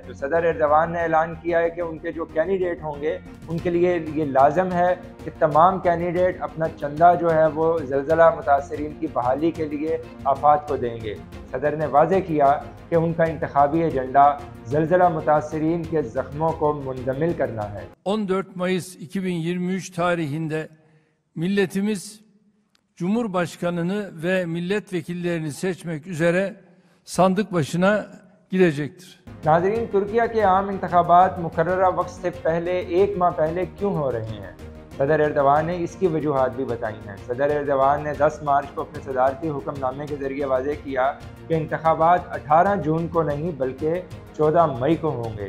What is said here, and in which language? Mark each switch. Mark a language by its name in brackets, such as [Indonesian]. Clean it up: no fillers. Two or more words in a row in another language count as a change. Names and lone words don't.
[Urdu] تو صدر ایردوان نے اعلان کیا ہے کہ ان کے جو کینڈیڈیٹ ہوں گے ان کے لیے یہ لازم ہے کہ تمام کینڈیڈیٹ اپنا چندہ جو ہے وہ زلزلہ متاثرین کی بحالی کے لیے آفات کو دیں گے. صدر نے واضح کیا کہ ان کا انتخابی ایجنڈا زلزلہ متاثرین کے زخموں کو مندمل کرنا ہے. [Turkish] 14 Mayıs 2023 tarihinde milletimiz Cumhurbaşkanını ve milletvekillerini seçmek üzere sandık başına gidecektir. [Urdu] ناظرین، ترکیہ کے عام انتخابات مقررہ وقت سے پہلے 1 ماہ پہلے کیوں ہو رہے ہیں? صدر ایردوان نے اس کی وجوہات بھی بتائی ہیں۔ صدر ایردوان نے 10 مارچ کو اپنے صدارتی حکم نامے کے ذریعے واضح کیا کہ انتخابات 18 جون کو نہیں بلکہ 14 مئی کو ہوں گے.